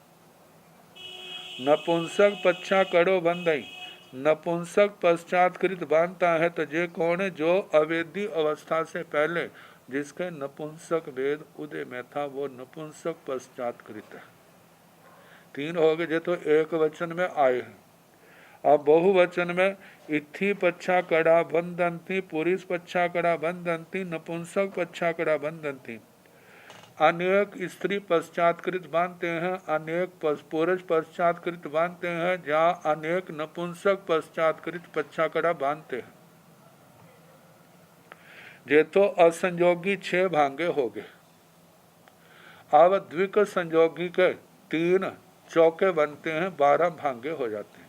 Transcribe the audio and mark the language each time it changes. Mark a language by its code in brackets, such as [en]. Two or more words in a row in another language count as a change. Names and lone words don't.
[pra] नपुंसक पच्छा कड़ो बंधई, [hi] नपुंसक पश्चातकृत बांधता है तो ये कौन है? जो अवेदी अवस्था से पहले जिसके नपुंसक वेद उदय में था, वो नपुंसक पश्चातकृत है। 3 हो गए, जो तो एक वचन में आए हैं। अब बहुवचन में [pra] इत्थि पच्छा कड़ा बंधंती पुरुष पच्छा कड़ा बंधंती नपुंसक पच्छा कड़ा बंधंती। [hi] अनेक स्त्री पश्चातकृत बांधते हैं, अनेक पुरुष पश्चातकृत बांधते हैं, जहाँ अनेक नपुंसक पश्चातकृत पच्छाकड़ा बांधते हैं। ये तो असंयोगी 6 भांगे हो गए। अब द्विक संयोगी के 3 चौके बनते हैं, 12 भांगे हो जाते हैं।